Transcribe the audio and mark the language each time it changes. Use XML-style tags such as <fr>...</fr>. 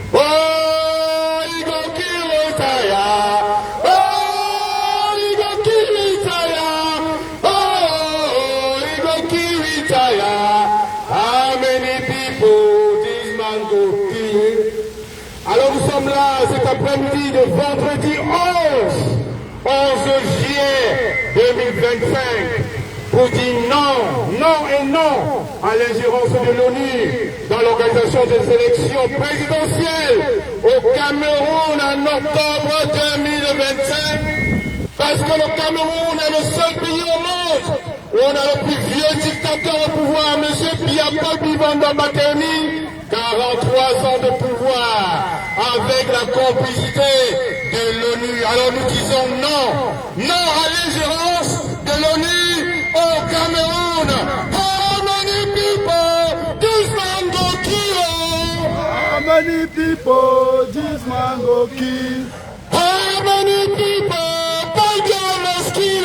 <wes>Oh, he go kill Isaiah. Oh, he go kill Isaiah. Oh, he go kill Isaiah. How many people this man go kill?</wes> <fr>Alors nous sommes là cet après-midi de vendredi 11 juillet 2025 pour dire non, non et non à l'ingérence de l'ONU dans l'organisation des élections présidentielles au Cameroun en octobre 2025. Parce que le Cameroun est le seul pays au monde où on a le plus vieux dictateur au pouvoir, M. Pierre-Paul Bivanda Batemi, 43 ans de pouvoir, avec la complicité de l'ONU. Alors nous disons non, non à l'ingérence de l'ONU au Cameroun.</fr> <wes>How many people this man go kill? How many people this man go kill? How many people Paul Bia must kill?</wes>